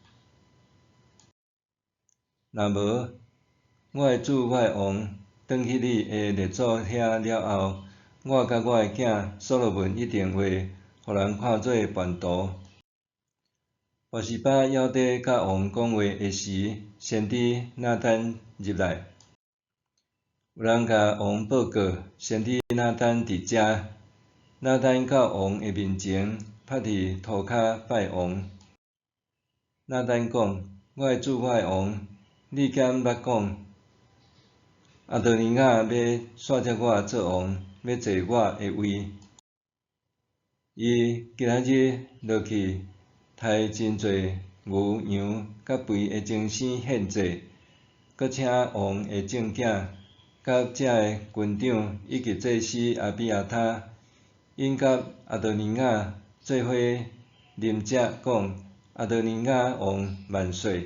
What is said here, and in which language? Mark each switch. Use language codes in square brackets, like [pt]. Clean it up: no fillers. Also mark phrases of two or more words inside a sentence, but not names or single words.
[nan] 若无，我的主，我的王，转去你的列祖遐了后，我甲我的囝所罗门一定会互人看做叛徒。拔示巴还伫甲王讲话的时，先知拿单入来。有人甲王报告，先知拿单伫遮。拿单到王的面前，趴伫涂骹拜王。拿单讲：我的主，我的王，你敢捌讲阿多尼雅要选择我做王，要坐我的位？伊今仔日落去，杀真侪牛羊，甲肥的精生献祭，搁请王的正囝，甲遮的军长以及祭司阿比亚他，因甲阿多尼雅做伙啉食，讲阿多尼雅王万岁。